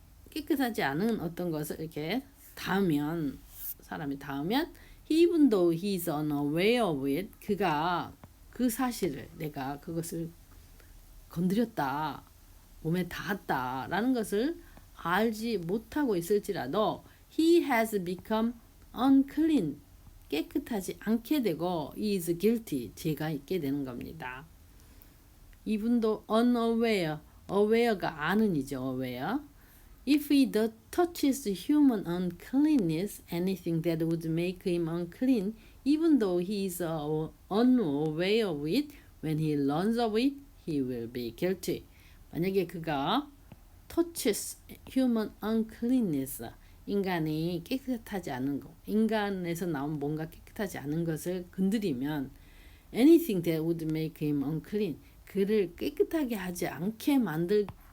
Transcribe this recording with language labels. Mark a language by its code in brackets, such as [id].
[ko] 깨끗하지 않은 어떤 것을 이렇게 닿으면 사람이 닿으면 [en] even though he is unaware of it [ko] 그가 그 사실을 내가 그것을 건드렸다 몸에 닿았다 라는 것을 알지 못하고 있을지라도 [en] he has become unclean [ko] 깨끗하지 않게 되고 [en] he is guilty [ko] 죄가 있게 되는 겁니다. [en] even though unaware aware가 [ko] 아는이죠. [en] aware if he touches human uncleanness anything that would make him unclean even though he is unaware of it when he learns of it he will be guilty. [ko] 만약에 그가 [en] touches human uncleanness [ko] 인간이 깨끗하지 않은 것 인간에서 나온 뭔가 깨끗하지 않은 것을 건드리면 [en] anything that would make him unclean [ko] 그를 깨끗하게 하지 않게 만드는